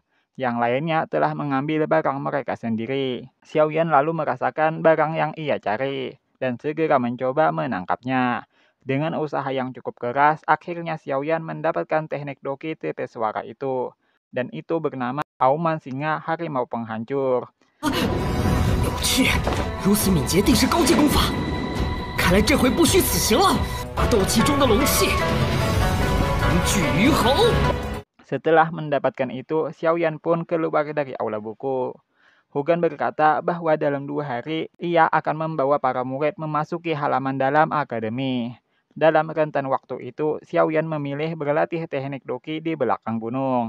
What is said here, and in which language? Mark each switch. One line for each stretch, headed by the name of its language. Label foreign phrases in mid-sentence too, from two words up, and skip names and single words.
Indonesian: Yang lainnya telah mengambil barang mereka sendiri. Xiaoyan lalu merasakan barang yang ia cari dan segera mencoba menangkapnya. Dengan usaha yang cukup keras, akhirnya Xiaoyan mendapatkan teknik doki tipe suara itu. Dan itu bernama Auman Singa Harimau Penghancur.
Chinese: 有趣，如此敏捷定是高阶功法。看来这回不虚此行了。把斗气中的龙气凝聚于喉。
Indonesian: Setelah mendapatkan itu, Xiaoyan pun keluar dari aula buku. Hugan berkata bahwa dalam 2 hari, ia akan membawa para murid memasuki halaman dalam akademi. Dalam rentan waktu itu, Xiaoyan memilih berlatih teknik doki di belakang gunung.